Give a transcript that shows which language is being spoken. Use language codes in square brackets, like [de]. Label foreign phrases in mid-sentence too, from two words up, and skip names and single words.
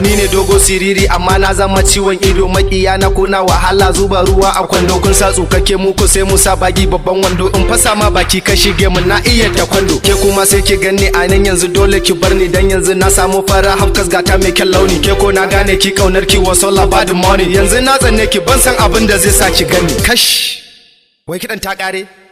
[ha] Ni ne dogo siriri amma na zama ciwon ido. Maƙiya na kuna wahala zuba ruwa a kwando. Kun sa tsukake mu ko sai mu sa bagi babban wando. In fasa ma baki ka shige mun na iya taekwondo. Ke kuma sai ki ganni a nan yanzu dole ki bar ni dan yanzu na samu fara hafkas gata mai kyan launi. Ke ko na gane ki kaunar ki [en] was all about the money. [ha] Yanzu na tsanne ki ban san abin da zai sa ki gani. Kash. Wai kiɗan ta ƙare?